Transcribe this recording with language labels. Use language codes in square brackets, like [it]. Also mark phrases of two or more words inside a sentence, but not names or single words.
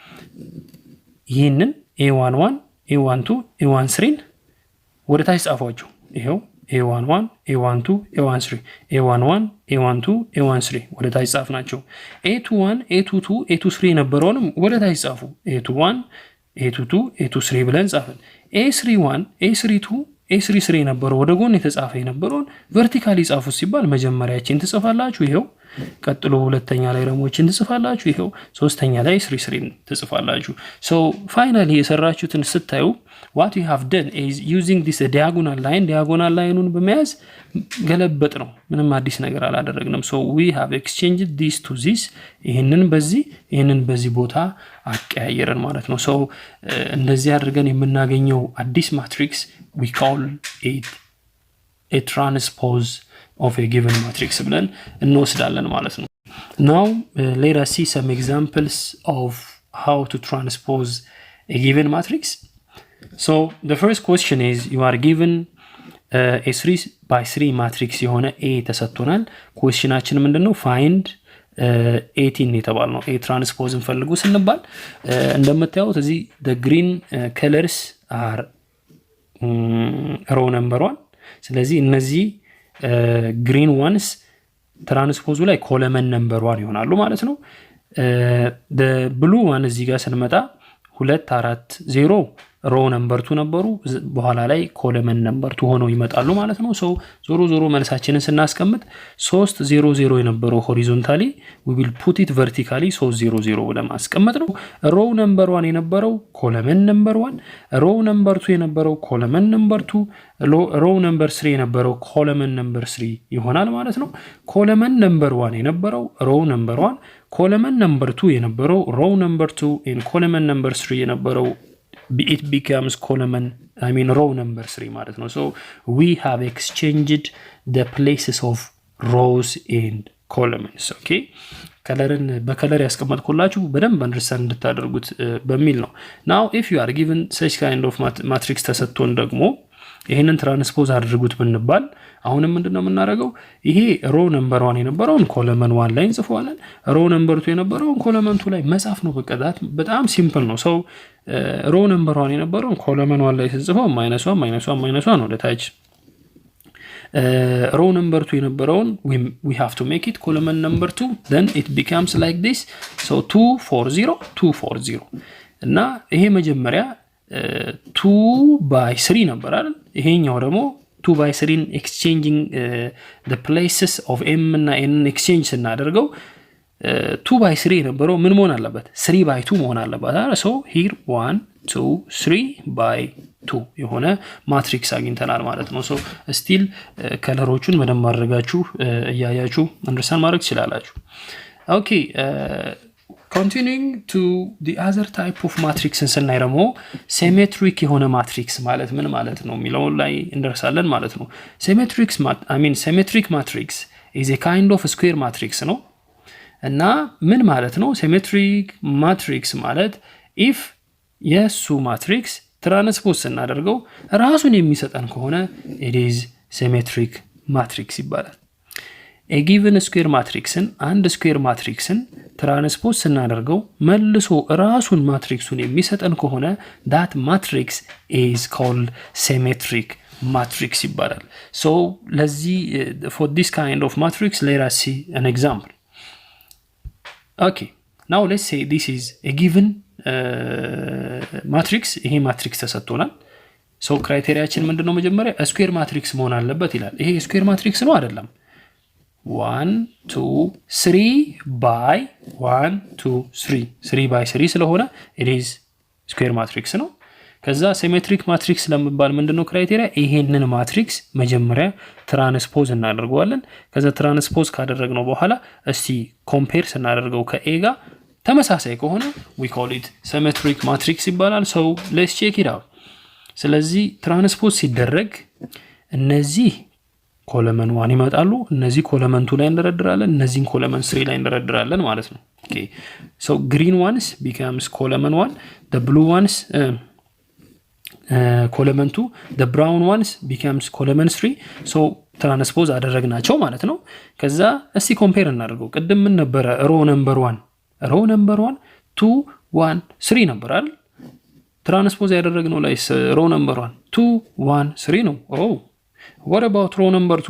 [am] ይሄንን a11 a12 a13 ወደ ታች ጻፏቸው ይሄው a11 a12 a13 a11 a12 a13 ወደ ታች ጻፍናቸው a21 a22 a23 የነበረውንም ወደ ታች ጻፉ a21 a22 a23 ብለን ጻፈን a31 a32 a33 የነበረው ወደ ጎን የተጻፈ የነበረውን ቨርቲካሊ ጻፉት ሲባል መጀመሪያችን ትጽፋላችሁ ይሄው ቀጥሎ ሁለተኛ ላይ ረሞችን ትጽፋላችሁ ይሄው ሶስተኛ ላይ 33 ትጽፋላችሁ [en] so finally [am] የሰራችሁትን ስታዩ [en] what you have done is using this diagonal line [am] በመያዝ ገለበጥ ነው ምንም አዲስ ነገር አላደረግንም [en] so we have exchanged this to this [am] ይሄንን በዚህ ቦታ አቀያየረን ማለት ነው so እንደዚህ አድርገን የምናገኘው አዲስ ማትሪክስ [en] we call it a transpose of a given matrix [am] ብለን እንወስዳለን ማለት ነው [en] now let us see some examples of how to transpose a given matrix so the first question is you are given a 3 by 3 matrix [am] የሆነ a ተሰጥቶናል questionአችን ምንድነው [en] find [am] 18 የተባልነው [en] a transpose [am] እንፈልጉ ስንባል እንደምታዩት እዚህ [en] the green colors are row number 1 [am] ስለዚህ እነዚህ [en] green ones [am] ትራንስፖዙ ላይ [en] column number 1 [am] ይሆናሉ ማለት ነው [en] the blue one [am] እዚህ ጋር ስንመጣ 2 4 0 [en] row number 2 [am] ነበሩ በኋላ ላይ [en] column number 2 [am] ሆነው ይመጣሉ ማለት ነው [en] ሶ [am] ዞሮ መልሳችንን ስናስቀምጥ 3 0 0 የነበረው [en] ሆሪዞንታሊ we will put it vertically 3 0 0 [am] ብለን ማስቀመጥ ነው [en] row number 1 የነበረው column number 1 row number 2 የነበረው column number 2 row number 3 የነበረው column number 3 [am] ይሆናል ማለት ነው [en] column number 1 የነበረው row number 1 column number 2 የነበረው row number 2 and column number 3 የነበረው it becomes column row number 3 [am] ማለት ነው [en] so we have exchanged the places of rows and columns okay [am] ከለርን በከለር ያስቀመጥኩላችሁ በደንብ አንደርስታንድ እንድታደርጉት በሚል ነው [en] now if you are given such kind of matrix [am] ተሰጥቶን ደግሞ ይሄንን ትራንስፖዝ አድርጉት ብንባል አሁንም ምንድነው የምናደርገው ይሄ [en] row number 1 [am] የነበረውን ኮለመን 1 ላይ እንጽፈዋለን [en] row number 2 [am] የነበረውን ኮለመን 2 ላይ መጻፍ ነው በጣም ሲምፕል ነው [en] so row number 1 [am] የነበረውን ኮለመን 1 ላይ ስንጽፈው -1 ወደ ታች [en] row number 2 የነበረውን we have to make it column number 2 then it becomes like this so 240 [am] እና ይሄ መጀመሪያ [en] 2 by 3 [am] ነበር አይደል ይሄኛው ደግሞ [en] 2 by 3 exchanging the places of m እና n exchange ስናደርገው [am] 2/3 የነበረው ምን መሆን አለበት 3/2 መሆን አለበት አይደል [en] so here [am] 1 2 3/2 የሆነ ማትሪክስ አግኝተናል ማለት ነው [en] so still [am] ከለሮቹን በደንብ አድርጋችሁ እያያችሁ አንደርስታንድ ማድረግ ትችላላችሁ ኦኬ [en] continuing to the other type of matrix [am] ስናይ ደግሞ symmetric የሆነ ማትሪክስ ማለት ምን ማለት ነው የሚለው ላይ እንደርሳለን ማለት ነው [en] symmetric matrix is a kind of square matrix [am] ነው እና ምን ማለት ነው [en] symmetric matrix [am] ማለት if የሱ ማትሪክስ ትራንስፖዝ ስናደርገው ራሱን የሚሰጠን ከሆነ [en] it is symmetric matrix ይባላል a given square matrixን አንድ square matrixን [am] ትራንስፖዝ ስናደርገው መልሶ ራሱን ማትሪክሱን የሚሰጠን ከሆነ [en] that matrix is called symmetric matrix [am] ይባላል so ለዚህ [en] for this kind of matrix let us see an example okay now let's say this is a given matrix [am] ይሄ ማትሪክስ ተሰጥቶናል so ክራይቴሪያችን ምንድነው መጀመሪያ [en] square matrix [am] መሆን አለበት ይላል ይሄ [en] square matrix [am] ነው አይደለም 1 2 3 by 1 2 3 by 3 ስለሆነ [en] it is square matrix [am] ነው ከዛ [en] symmetric matrix [am] ለምባል ምንድነው ክራይቴሪያ ይሄንን ማትሪክስ መጀመሪያ ትራንስፖዝ እናደርገዋለን ከዛ ትራንስፖዝ ካደረግነው በኋላ እስቲ ኮምፔር ስናደርገው ከኤ ጋር ተመሳሳይ ከሆነ [en] we call it symmetric matrix [am] ይባላል [en] so let's check it out [am] ስለዚህ ትራንስፖዝ ሲደረግ እነዚህ ኮለመን 1 ይመጣሉ እነዚህ ኮለመን 2 ላይ እንደረድራለን እነዚህን ኮለመን 3 ላይ እንደረድራለን ማለት ነው [en] okay so green ones becomes column 1 the blue ones column 2 the brown ones becomes column 3 [am] so ትራንስፖዝ አደረግናቸው ማለት ነው ከዛ እስቲ ኮምፔር እናደርገው ቅድም ምን ነበር [en] row number 1 2 1 3 [am] ነበር አይደል ትራንስፖዝ ያደረግነው ላይ [en] row number 1 2 1 3 [am] ነው [en] oh what about row number 2